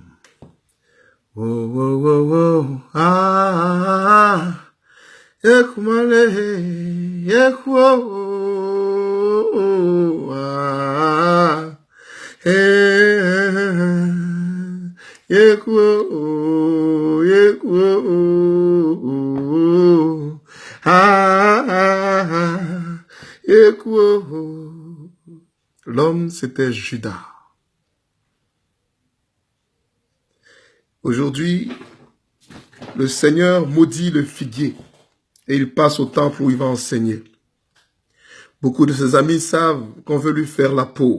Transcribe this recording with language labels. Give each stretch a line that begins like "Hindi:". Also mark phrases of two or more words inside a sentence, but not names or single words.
French: Oh, oh, oh, oh, ah, ekumale, ekwo, ah, ekwo, ekwo, ah, ekwo. L'homme, c'était Judas. Aujourd'hui, le Seigneur maudit le figuier et il passe au temple où il va enseigner. Beaucoup de ses amis savent qu'on veut lui faire la peau.